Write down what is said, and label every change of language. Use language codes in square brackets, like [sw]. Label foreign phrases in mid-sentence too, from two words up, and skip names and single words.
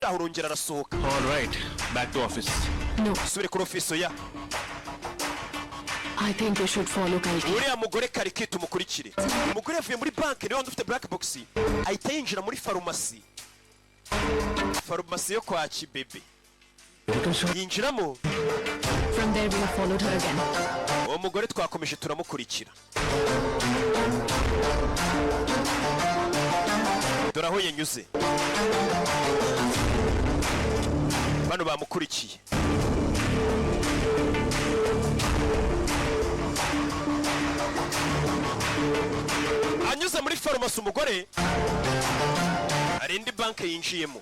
[rw] urongera arasohoka. [en] All right, back to office. No, [rw] Subire kuri office ya. [en] I think you should follow Kalki. [rw] Uriya mugore Kalki tumukurikire. Umugore yavuye muri bank niwe ufite [en] black box. [rw] Ahita yinjira muri farumasi. Farumasi yo kwa Kibebe. Yinjiramo. [en] From there we have followed her again. [rw] Uwo mugore twakomeje turamukurikira. Dore aho yanyuze. Bano bamukurikiye. Anyuze muri farumasi umugore hari indi banki yinjiyemo.